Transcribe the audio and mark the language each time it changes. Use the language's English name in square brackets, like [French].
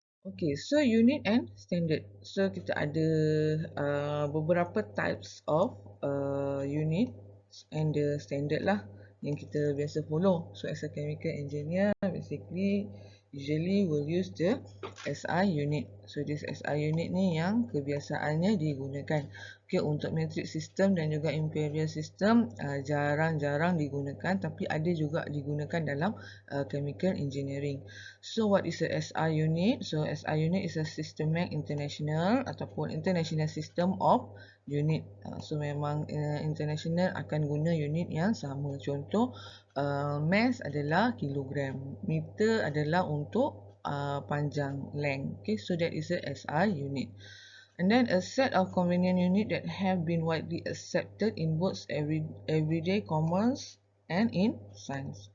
[English] Okay, so unit and standard. So [Malay] kita ada beberapa [English] types of unit and the standard [Malay] lah yang kita biasa [English] follow. So as a chemical engineer, basically usually will use the SI unit. So this SI unit [Malay] ni yang kebiasaannya digunakan. Okay, untuk metric system dan juga imperial system jarang-jarang digunakan, tapi ada juga digunakan dalam chemical engineering. [English] So what is a SI unit? So SI unit is a systematic international [Malay] ataupun [English] international system of unit. [Malay] So memang international akan guna unit yang sama. Contoh mass adalah kilogram, meter adalah untuk panjang, length. [English] Okay, so that is a SI unit. And then a set of convenient unit that have been widely accepted in both everyday commerce and in science.